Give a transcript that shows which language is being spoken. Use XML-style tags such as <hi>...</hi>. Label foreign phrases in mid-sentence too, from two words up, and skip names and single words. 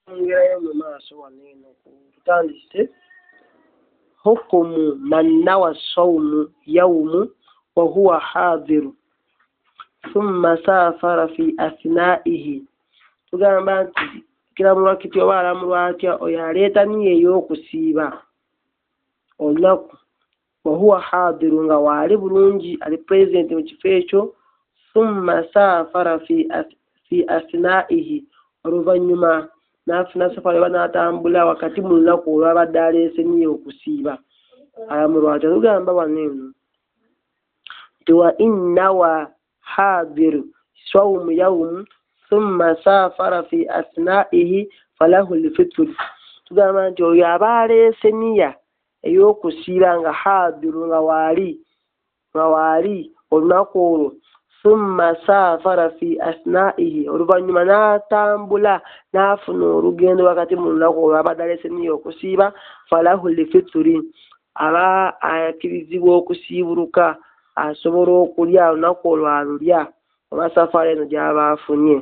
<lg>twongerayo mu maaso wano eno tutandise</lg> <ar>حكم من نوى صوم يوم وهو حاضر ثم سافر في أثنائه.</ar> <lg>Tugamba nti kiramulwa kityo oba alamulwa atya oyo aleeta niyo ey'okusiiba olunaku</lg> <ar>وهو حاضر</ar> <lg>nga waali bulungi ali present mu kifo ekyo.</lg> <ar>ثم سافر في أثنائه,</ar> <lg>oluvannyuma n'afuna safari oba n'atambula wakati mu lunaku olwabadde aleese niyo okusiiba alamulwa atya. Tugamba wano eno nti</lg> <ar>وإن و حاضر صوم يوم ثم سافر في أثنائه فله الفطر.</ar> <lg>Tugamba nti oyo aba aleese niya ey'okusiiba nga hadiru nga waali olunaku olwo.</lg> <ar>ثم سافر في أثنائه,</ar> <lg>oluvannyuma n'atambula n'afuna olugendo wakati mu lunaku olwo abadde aleese niya okusiiba.</lg> <ar>فله الفطر,</ar> <lg>aba ayakirizibwa okusiibuluka, asobola okulya olunaku olwo alulya oba safari eno gy'aba afunye.</lg>